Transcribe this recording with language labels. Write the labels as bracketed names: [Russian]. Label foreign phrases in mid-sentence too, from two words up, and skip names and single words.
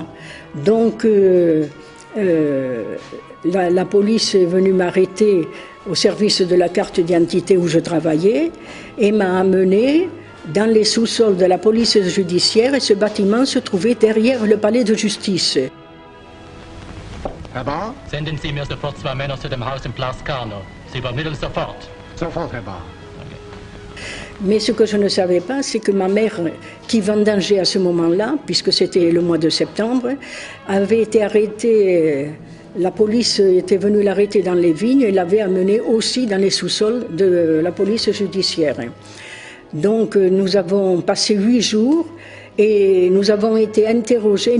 [French] Donc la police est venue m'arrêter au service de la carte d'identité où je travaillais et m'a amené dans les sous-sols de la police judiciaire et ce bâtiment se trouvait derrière le palais de justice. [German] Herr Bahr? Senden Sie mir sofort 2 Männer zu dem Haus im Place Carnot. Sie übermitteln sofort. Sofort, Herr Bahr. [French] Mais ce que je ne savais pas, c'est que ma mère, qui vendangeait à ce moment-là, puisque c'était le mois de septembre, avait été arrêtée. La police était venue l'arrêter dans les vignes et l'avait amenée aussi dans les sous-sols de la police judiciaire. Donc nous avons passé 8 jours et nous avons été interrogés.